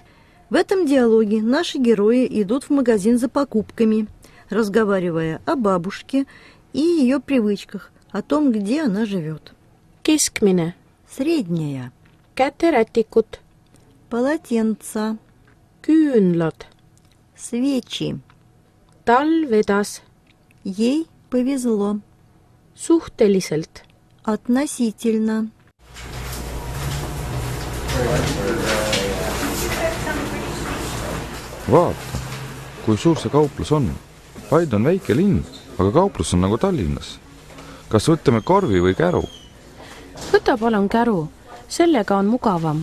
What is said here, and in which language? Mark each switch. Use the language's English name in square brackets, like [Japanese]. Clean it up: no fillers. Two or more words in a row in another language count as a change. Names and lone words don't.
[Russian] В этом диалоге наши герои идут в магазин за покупками, разговаривая о бабушке и ее привычках, о том, где она живет. [Estonian] Keskmine. [Russian] Средняя. [Estonian] Käterätikud. [Russian] Полотенца. [Estonian] Küünlad. [Russian] Свечи. [Estonian] Talv vedas. [Russian] Ей повезло. [Estonian] Suhteliselt. [Russian] Относительно. [Estonian] Vaata, kui suur see kauplus on. Paide on väike linn, aga kauplus on nagu Tallinnas. Kas võtame korvi või käru? Võta palun käru. Sellega on mugavam.